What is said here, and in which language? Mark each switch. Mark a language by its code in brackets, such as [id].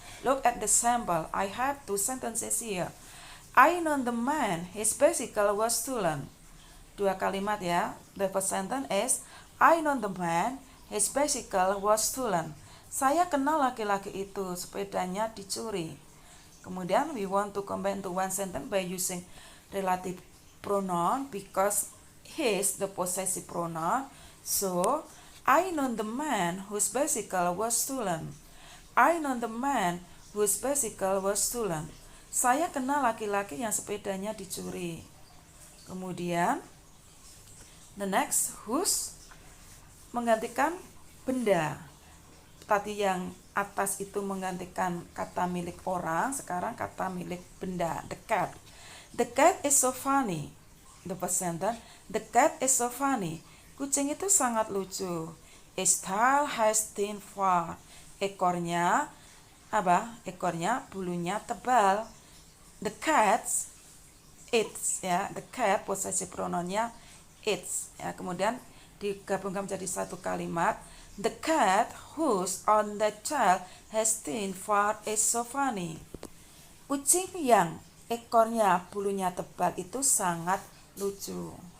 [en] Look at the sample. I have two sentences here. I know the man, his bicycle was stolen. [id] Dua kalimat ya. [en] The first sentence is I know the man, his bicycle was stolen. [id] Saya kenal laki-laki itu, sepedanya dicuri. Kemudian [en] we want to combine to one sentence by using relative pronoun because his the possessive pronoun. So I know the man whose bicycle was stolen. I know the man whose bicycle was stolen. [id] Saya kenal laki-laki yang sepedanya dicuri. Kemudian [en] the next [id] whose menggantikan benda. Tadi yang atas itu menggantikan kata milik orang, sekarang kata milik benda. [en] The cat. The cat is so funny. The first sentence. The cat is so funny. [id] Kucing itu sangat lucu. [en] Its tail has thin fur. [id] Ekornya apa? Ekornya bulunya tebal. [en] The cat, its [id] ya. [en] The cat [id] possessive pronounnya its ya. Kemudian digabungkan menjadi satu kalimat. [en] The cat whose on the tail has thin fur is so funny. [id] Kucing yang ekornya bulunya tebal itu sangat lucu.